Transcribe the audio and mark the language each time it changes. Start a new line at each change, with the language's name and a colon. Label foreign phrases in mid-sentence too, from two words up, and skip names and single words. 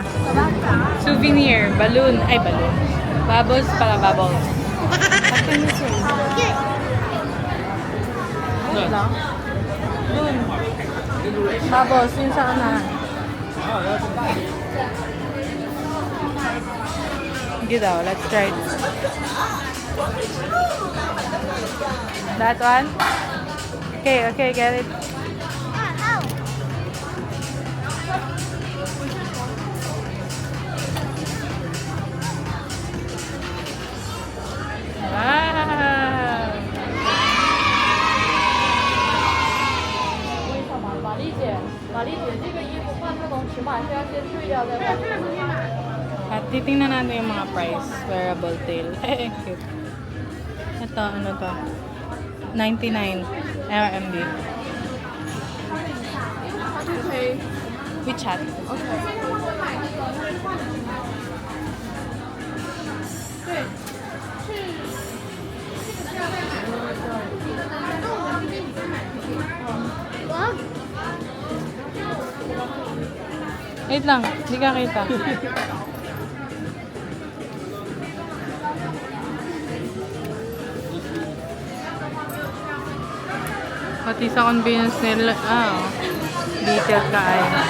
English: Souvenir, balloon. Ay, balloon. Bubbles pala, bubbles.
Filipino: Wait lang. Doon. Bubbles, yun sa unahan. Sige daw,
English: let's try this. That one? Okay, get it. Wow!
Chinese: 玛丽姐，这个衣服换这种尺码是要先退掉再换。
Filipino: At titingnan natin yung mga price.
English: Wearable tail.
Filipino: Cute. Ito, ano to? 99 RMB. Okay. WeChat.
Chinese: Okay. 对，
Filipino: Wait lang, hindi ka kita. Pati sa convenience nila, detail ka ay.